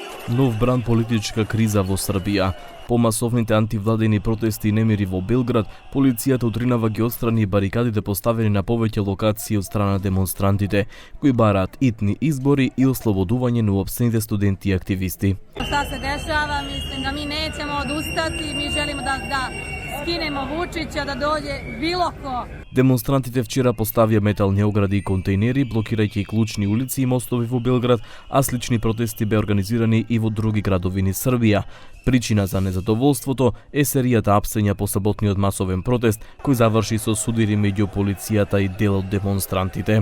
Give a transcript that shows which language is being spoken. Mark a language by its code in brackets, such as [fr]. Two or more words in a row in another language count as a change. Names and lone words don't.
[mk] Нов бран политичка криза во Србија. По масовните антивладени протести и немири во Белград, полицијата утринава ги отстрани барикадите поставени на повеќе локации од страна на демонстрантите, кои бараат итни избори и ослободување на уапсените студенти и активисти. [sr] Šta se dešava, mislim da mi nećemo odustati, mi želimo da skinemo Vučića, da dođe bilo ko. [mk] Демонстрантите вчера поставија метални огради и контејнери, блокирајќи клучни улици и мостови во Белград, а слични протести беа организирани и во други градови низ Србија. Причина за незадоволството е серијата апсења по саботниот масовен протест, кој заврши со судири меѓу полицијата и дел од демонстрантите.